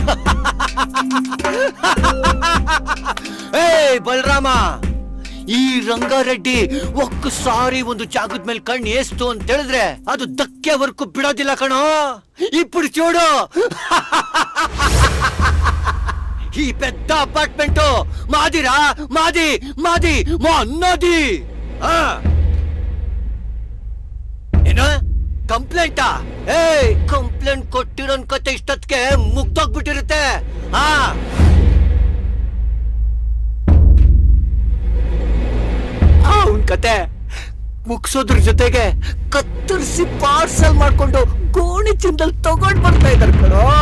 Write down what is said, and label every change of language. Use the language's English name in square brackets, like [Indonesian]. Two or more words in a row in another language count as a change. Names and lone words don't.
[Kannada] ಏಯ್ ಬಲರಾಮ, ಈ ರಂಗಾರೆಡ್ಡಿ ಒಕ್ಕಸಾರಿ ಒಂದು ಜಾಗದ ಮೇಲೆ ಕಣ್ಣು ಏಸ್ತು ಅಂತ ಹೇಳಿದ್ರೆ ಅದು ಧಕ್ಕೆವರೆಗೂ ಬಿಡೋದಿಲ್ಲ ಕಣೋ. [Telugu] ఇప్పుడు చూడు, ఈ పెద్ద అపార్ట్మెంట్ మాదిరా, మాది మాది మా అన్నది. [Kannada] ಏನು ಕಂಪ್ಲೇಂಟಾ? ಏಯ್ ಕಂಪ್ಲೇಂಟ್ ಕೊಟ್ಟಿರೋನ್ ಕತೆ ಇಷ್ಟೊತ್ತಿಗೆ ಮುಗ್ದೋಗ್ಬಿಟ್ಟಿರುತ್ತೆ. ಅವನ್ ಕತೆ ಮುಗ್ಸೋದ್ರ ಜೊತೆಗೆ ಕತ್ತರಿಸಿ ಪಾರ್ಸಲ್ ಮಾಡ್ಕೊಂಡು ಗೋಣಿ ಚಿಂದಲ್ಲಿ ತಗೊಂಡ್ ಬರ್ತಾ ಇದಾರೆ ಕಣೋ.